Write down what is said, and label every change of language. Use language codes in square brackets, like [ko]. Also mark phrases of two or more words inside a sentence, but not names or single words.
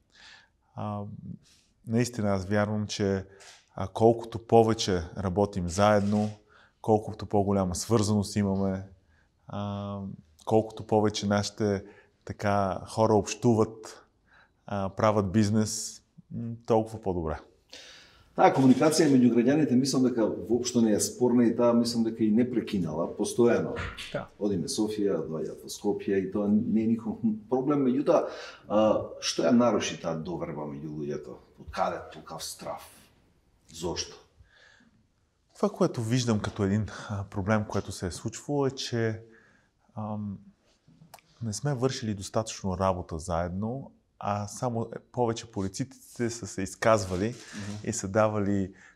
[bg] Наистина аз вярвам, че колкото повече работим заедно, колкото по-голяма свързаност имаме, колкото повече нашите хора общуват, правят бизнес, толкова по-добре. [mk] Таа комуникација меѓу граѓаните мислам дека воопшто не е спорна и таа мислам дека и не прекинала постојано. Да. Одиме Софија, доаѓаат во Скопје и тоа не е никаков проблем. Меѓутоа, што ја наруши таа доверба меѓу луѓето? Од каде толков страв? Зошто? [bg] Това, което виждам като един проблем, което се е случвало, е, че не сме вършили достатъчно работа заедно, а само повече политиците са се изказвали и са давали